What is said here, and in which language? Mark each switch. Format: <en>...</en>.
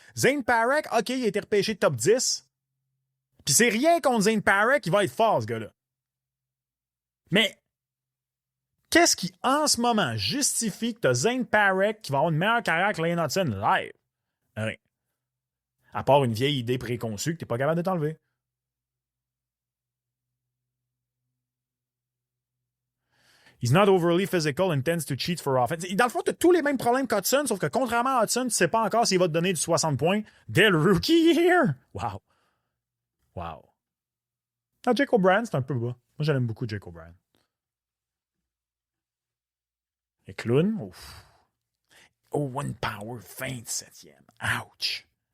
<fr>Zane Parek, OK, il a été repêché top 10. Puis c'est rien contre Zane Parek, il va être fort, ce gars-là. Mais qu'est-ce qui, en ce moment, justifie que tu as Zane Parek qui va avoir une meilleure carrière que Lane Hudson live? Rien. À part une vieille idée préconçue que tu n'es pas capable de t'enlever.</fr> <en>He's not overly physical and tends to cheat for offense.</en> <fr>Dans le fond, tu as tous les mêmes problèmes qu'Hudson, sauf que contrairement à Hudson, tu ne sais pas encore s'il va te donner du 60 points dès le rookie year. Wow. Wow. Ah, Jake O'Brien, c'est un peu bas. Moi, j'aime beaucoup Jake O'Brien. Et Clown, ouf. Owen Power, 27e. Ouch.</fr>